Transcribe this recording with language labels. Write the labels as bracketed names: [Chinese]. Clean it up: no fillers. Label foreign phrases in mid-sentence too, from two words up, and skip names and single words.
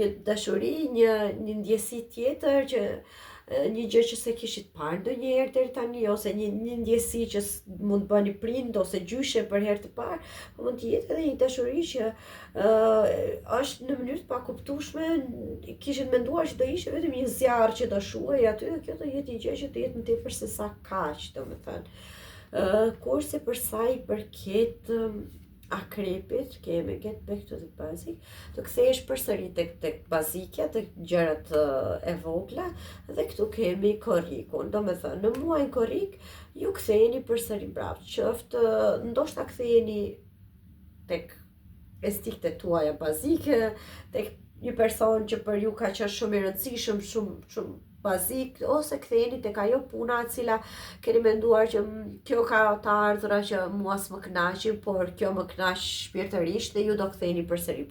[Albanian] dashuri, një ndjesi tjetër që një gjë që se kishit parë ndonjëherë deri tani, ose një ndjesi që mund të bëni prind ose gjyshe për herë të parë, mund të jetë edhe një dashuri që është në mënyrë të pakuptueshme, kishit menduar që do ishte vetëm një zjarr që do shuhej aty, dhe kjo do jetë një gjë që do jetë më tepër se sa kaq, domethënë. Kurse për sa i përket akrepit, kemi [English] get back to the basic, [Albanian] të kthehesh përsëri tek bazike, tek gjërat e vogla, dhe këtu kemi korrikun. Domethënë, në muajin korrik ju ktheheni përsëri brapë, qoftë ndoshta ktheheni tek instiktet tuaja bazike, tek një person që për ju ka qenë shumë i rëndësishëm, shumë bazik, ose ktheheni tek ajo puna e cila keni menduar që kjo ka të ardhura që mua s'më kënaqin, por kjo më kënaq shpirtërisht, dhe ju do ktheheni përsëri.